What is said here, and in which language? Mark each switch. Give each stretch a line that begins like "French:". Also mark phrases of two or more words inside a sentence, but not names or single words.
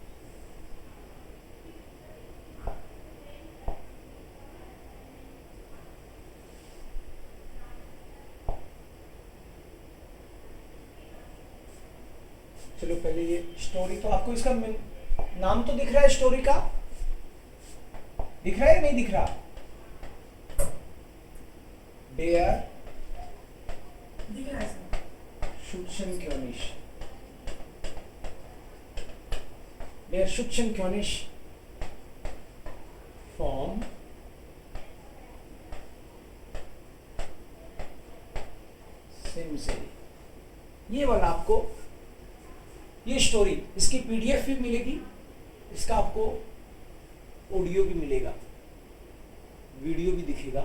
Hindi: चलो पहले ये स्टोरी, तो आपको इसका नाम तो दिख रहा है, स्टोरी का दिख रहा है या नहीं दिख रहा?
German: डेयर
Hindi: दिख रहा है sir.
German: Schützenkönig. Der Schützenkönig vom सिमसे.
Hindi: ये वाला आपको, ये स्टोरी, इसकी पीडीएफ भी मिलेगी, इसका आपको ऑडियो भी मिलेगा, वीडियो भी दिखेगा.